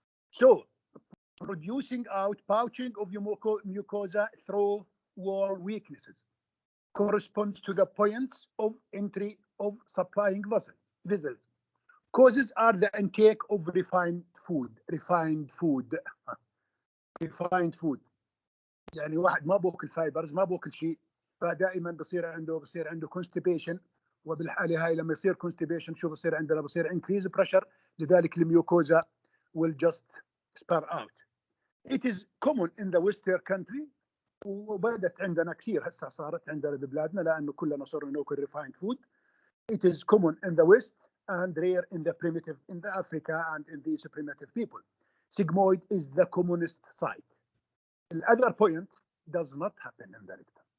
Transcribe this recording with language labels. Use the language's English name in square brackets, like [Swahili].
[English] So producing out pouching of mucosa through wall weaknesses corresponds to the points of entry of supplying vessels. Causes are the intake of refined food. [Arabic] يعني واحد ما بوكل فايبرز، ما بوكل شيء، فدائما بصير عنده constipation. وبالحاله هاي لما يصير constipation شو بصير عندنا؟ بصير [English] increase pressure، [Arabic] لذلك الميوكوزا [English] will just spur out. It is common in the Western country [Arabic] وبدت عندنا كثير هسه صارت عندنا ببلادنا لانه كلنا صرنا ناكل [English] refined food. It is common in the West and rare in the Africa and in these primitive people. Sigmoid is the commonest site. The other point does not happen in the rectum.